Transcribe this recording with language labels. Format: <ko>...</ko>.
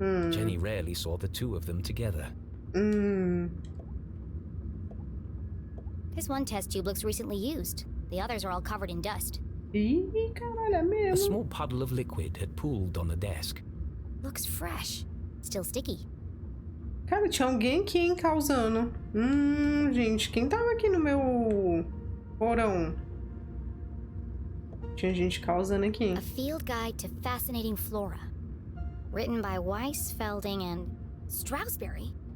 <en>Jenny rarely saw the two of them together. This one test tube looks recently used. The others are all covered in dust.</en> <pt>Ih, caralho, é mesmo.</pt> <en>A small puddle of liquid had pooled on the desk. Looks fresh. Still sticky.</en> <pt>Cara, tinha alguém aqui, hein, causando. Gente, quem tava aqui no meu porão? Tinha gente causando aqui.</pt> <en>A field guide to fascinating flora. Written by Weiss, Felding and Strasberry.</en>